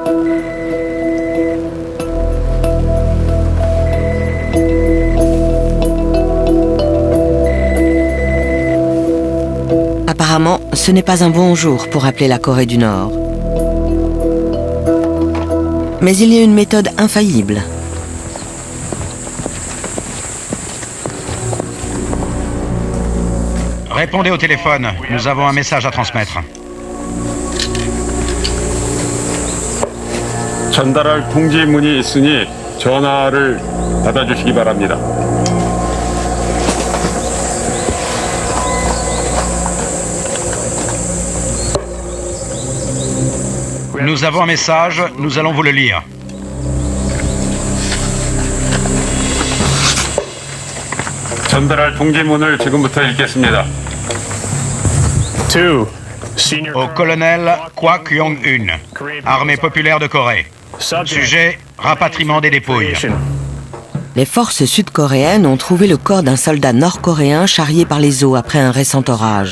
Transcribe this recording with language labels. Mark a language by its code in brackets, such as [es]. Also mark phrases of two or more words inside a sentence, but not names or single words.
[fr] Apparemment, ce n'est pas un bon jour pour appeler la Corée du Nord. Mais il y a une méthode infaillible. Répondez au téléphone, nous avons un message à transmettre. [ko] 전달할 통지문이 있으니 전화를 받아주시기 바랍니다. [fr] Nous avons un message, nous allons vous le lire. [ko] 전달할 통지문을 지금부터 읽겠습니다. [fr] Au colonel Kwak Yong-un, Armée populaire de Corée. Sujet, rapatriement des dépouilles. Les forces sud-coréennes ont trouvé le corps d'un soldat nord-coréen charrié par les eaux après un récent orage.